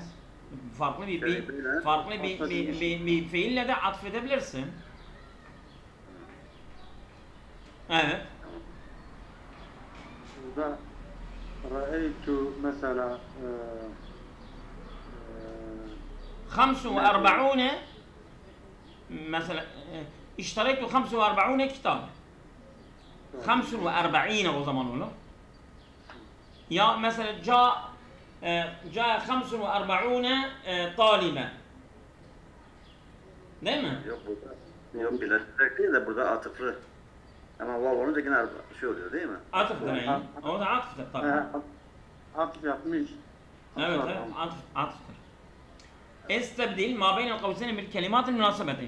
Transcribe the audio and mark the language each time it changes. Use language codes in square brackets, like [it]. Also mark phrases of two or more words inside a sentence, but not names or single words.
[tr] Farklı bir fiille de atfedebilirsin. Evet. Burada ra'eytu mesela [ar] 45 مثلا اشتريت 45 kitap. [tr] 45 o zaman olur. Ya mesela [ar] جاء 45 طالبا. [tr] Değil mi? Yok burada. Yok bilerek değil de burada atıflı. Ama vav olunca yine şey oluyor değil mi? Atıftır yani. O da atıftır tabii. atıf yapmış. Evet, evet, atıftır. [ar] استبدل ما بين القوسين بالكلمات المناسبة.